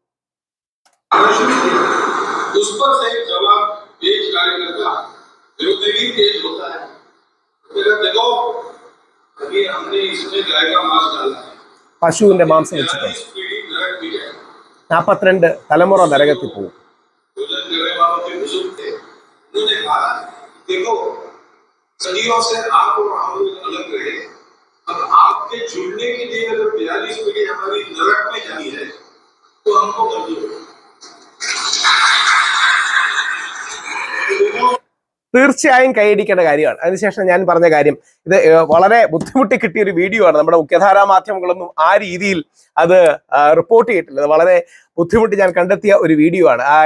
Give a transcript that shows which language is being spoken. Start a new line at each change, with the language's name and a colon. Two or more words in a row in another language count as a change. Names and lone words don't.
Malayalam: പശുവിന്റെ മാംസം വെച്ചിട്ടുണ്ട്. 42 തലമുറ നരകത്തിൽ പോകും.
Hindi: सदियों से आप और हम लोग अलग रहे, अब आपके जुड़ने के लिए अगर 42 पीढ़ी हमारी नरक में जानी है तो हमको मंजूर है.
Malayalam: തീർച്ചയായും കൈയടിക്കേണ്ട കാര്യമാണ്. അതിനുശേഷം ഞാൻ പറഞ്ഞ കാര്യം, ഇത് വളരെ ബുദ്ധിമുട്ടി കിട്ടിയ ഒരു വീഡിയോ ആണ്. നമ്മുടെ മുഖ്യധാരാ മാധ്യമങ്ങളൊന്നും ആ രീതിയിൽ അത് റിപ്പോർട്ട് ചെയ്തിട്ടില്ല. അത് വളരെ ബുദ്ധിമുട്ടി ഞാൻ കണ്ടെത്തിയ ഒരു വീഡിയോ ആണ്.